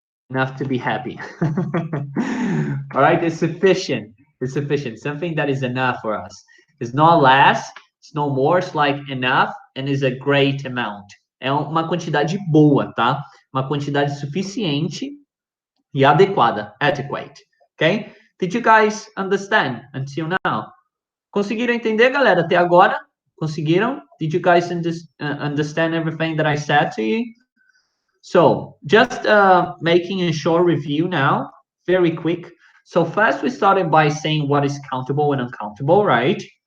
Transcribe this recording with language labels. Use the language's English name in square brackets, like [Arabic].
[English] Enough to be happy. All right, it's sufficient. It's sufficient. Something that is enough for us. It's not less, it's no more, it's like enough and is a great amount. [Portuguese] É uma quantidade boa, tá? Uma quantidade suficiente e adequada, adequate. [English] Okay? Did you guys understand until now? [Portuguese] Conseguiram entender, galera, até agora? Conseguiram? [English] Did you guys understand everything that I said to you? So just making a short review now, very quick. So first we started by saying what is countable and uncountable, right?